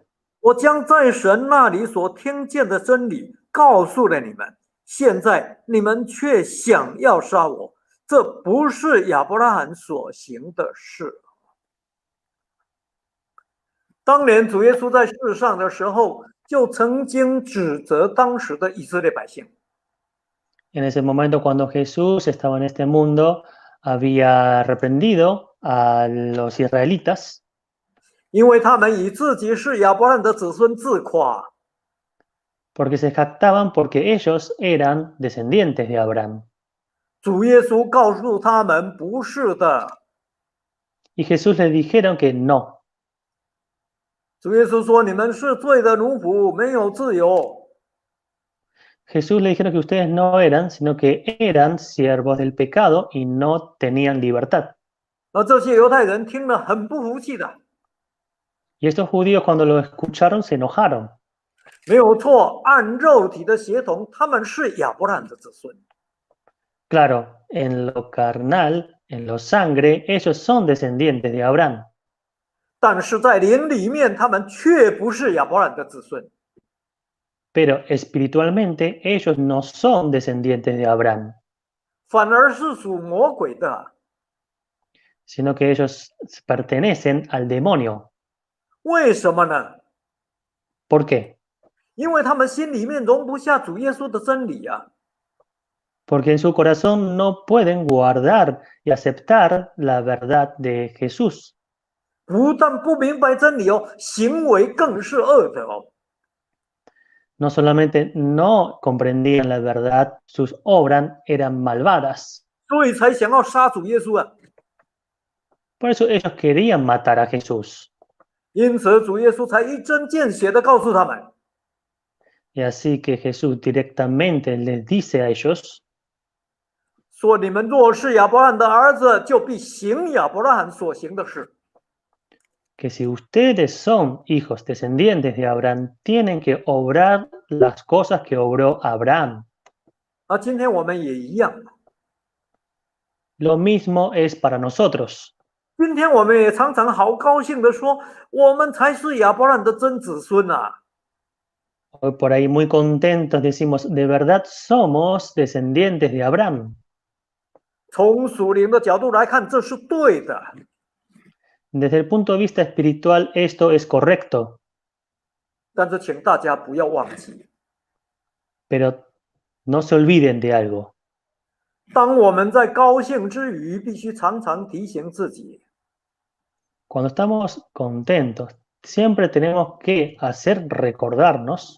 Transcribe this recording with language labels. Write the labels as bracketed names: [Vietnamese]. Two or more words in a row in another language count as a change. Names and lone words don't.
[Chinese] 我将在神那里所听见的真理告诉了你们，现在你们却想要杀我，这不是亚伯拉罕所行的事。当年主耶稣在世上的时候，就曾经指责当时的以色列百姓。 [Spanish] En ese momento, cuando Jesús estaba en este mundo, había reprendido a los israelitas [Chinese] 因为他们以自己是亚伯拉罕的子孙自夸， [Spanish] porque se jactaban porque ellos eran descendientes de Abraham. [Chinese] 主耶稣告诉他们不是的。 [Spanish] Y Jesús les dijeron que no. [Chinese] 主耶稣说：“你们是罪的奴仆，没有自由。” [Spanish] Jesús le dijeron que ustedes no eran, sino que eran siervos del pecado y no tenían libertad. [Chinese] 而这些犹太人听了很不服气的。 [Spanish] Y estos judíos cuando lo escucharon se enojaron. [Chinese] 没有错，按肉体的血统，他们是亚伯拉罕的子孙。 [Spanish] Claro, en lo carnal, en lo sangre, ellos son descendientes de Abraham. [Chinese] 但是在灵里面，他们却不是亚伯拉罕的子孙。 [Spanish] pero espiritualmente ellos no son descendientes de Abraham, [Chinese] 反而是属魔鬼的。 [Spanish] sino que ellos pertenecen al demonio. [Chinese] 为什么呢？ [Spanish] ¿Por qué? [Chinese] 因为他们心里面容不下主耶稣的真理啊。 [Spanish] Porque en su corazón no pueden guardar y aceptar la verdad de Jesús. [Chinese] 不但不明白真理哦，行为更是恶的哦。 [Spanish] No solamente no comprendían la verdad, sus obras eran malvadas. [Chinese] 所以才想要杀主耶稣啊。 [Spanish] Por eso ellos querían matar a Jesús. [Chinese] 因此主耶稣才一针见血的告诉他们： [Spanish] Y así que Jesús directamente les dice a ellos, [Chinese] 说你们若是亚伯拉罕的儿子，就必行亚伯拉罕所行的事。 [Spanish] que si ustedes son hijos descendientes de Abraham, tienen que obrar las cosas que obró Abraham. [Chinese] 啊，今天我们也一样， [Spanish] Lo mismo es para nosotros. [Chinese] 今天我们也常常好高兴的说，我们才是亚伯拉罕的真子孙啊。 [Spanish] Hoy por ahí muy contentos decimos, de verdad somos descendientes de Abraham. [Chinese] 从属灵的角度来看，这是对的。 [Spanish] Desde el punto de vista espiritual esto es correcto, [Chinese] 但是请大家不要忘记， [Spanish] pero no se olviden de algo. [Chinese] 当我们在高兴之余，必须常常提醒自己， [Spanish] Cuando estamos contentos, siempre tenemos que hacer recordarnos